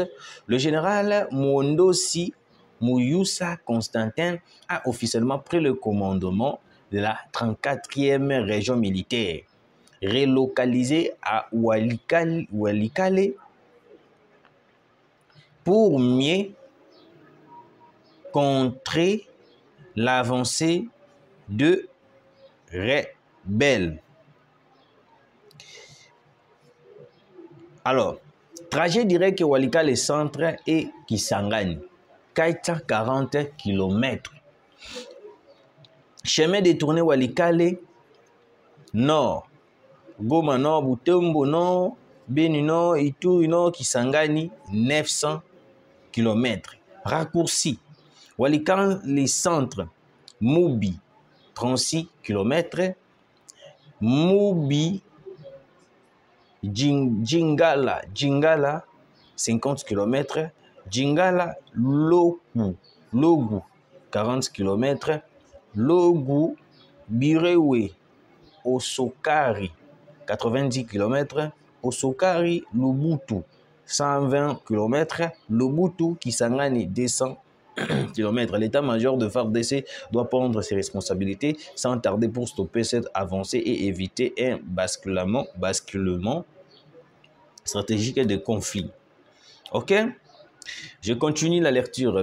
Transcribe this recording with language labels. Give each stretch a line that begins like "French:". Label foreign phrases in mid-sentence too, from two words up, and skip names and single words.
French: le général Mondosi Mouyoussa Constantin a officiellement pris le commandement de la 34e région militaire, relocalisée à Walikale pour mieux contrer l'avancée de rebelles. Alors, trajet direct Walikale centre et Kisangani. 440 km. Chemin détourné Walikale nord. Goma nord, Butembo nord, Beni nord, Ituri nord, Kisangani 900 km. Raccourci. Walikale les centres. Mubi 36 km. Mubi Djingala 50 km. Djingala, Logu, 40 km. Logu, Birewe, Osokari, 90 km. Osokari, Lubutu, 120 km. Lubutu, Kisangani, 200 km. L'état-major de FARDC doit prendre ses responsabilités sans tarder pour stopper cette avancée et éviter un basculement stratégique de conflit. Ok? Je continue la lecture.